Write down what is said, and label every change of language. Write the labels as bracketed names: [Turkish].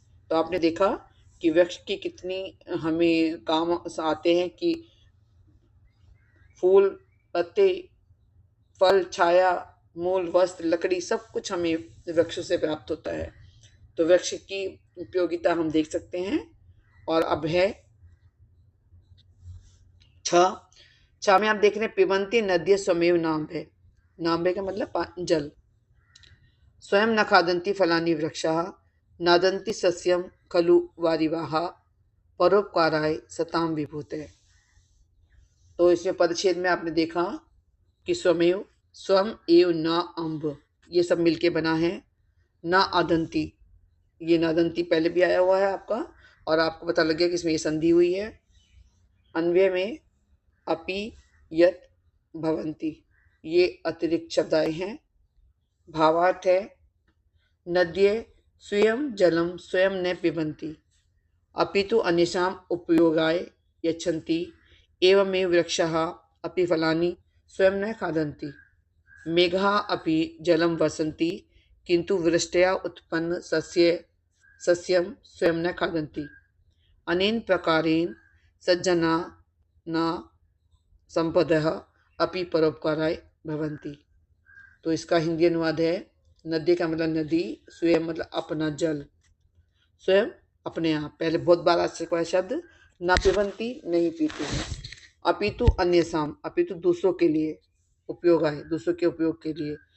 [Hindi] तो आपने देखा कि वृक्ष की कितनी हमें काम आते हैं कि फूल, पत्ते, फल, छाया, मूल, वस्त्र, लकड़ी, सब कुछ हमें वृक्षों से प्राप्त होता है। तो वृक्ष की उपयोगिता हम देख सकते हैं। और अब है 6 में आप देख रहे हैं [Sanskrit] पिबन्ति नद्य स्वमेव नाम्भे। [Hindi] नाम्भे का मतलब जल। [Sanskrit] स्वयं न खादन्ति फलानि वृक्षाः, नादन्ति सस्यं खलु वारिवाः, परोपकाराय सतां विभूते। [Hindi] तो इसमें पदच्छेद में आपने देखा कि स्वमेव, स्वम एव न अम्भ, ये सब मिलके बना है। न आदंती, ये नादंती पहले भी आया हुआ है आपका, और आपको पता लग गया कि इसमें ये संधि हुई है। अन्वय में अपि, यत, भवंती, ये अतिरिक्त शब्द आए हैं। भावार्थ है [Sanskrit] नद्ये स्वयं जलम स्वयं न पिबन्ति, अपितु अन्येषाम् उपयोगाय यच्छन्ति। एवमेव वृक्षाः अपि फलानि स्वयं न खादन्ति। मेघाः अपि जलं वर्षन्ति, किन्तु वृष्ट्या उत्पन्न सस्यं स्वयं न खादन्ति। अनेन प्रकारेण सज्जनानां संपदः अपि परोपकाराय भवन्ति। [Hindi] तो इसका हिंदी अनुवाद है नदी का मतलब नदी, स्वयं मतलब अपना जल, स्वयं अपने आप। पहले बहुत बार आ चुका है शब्द, ना पिबन्ति नहीं पीते हैं, अपितु अन्यसाम, अपितु दूसरों के लिए, उपयोग आए दूसरों के उपयोग के लिए।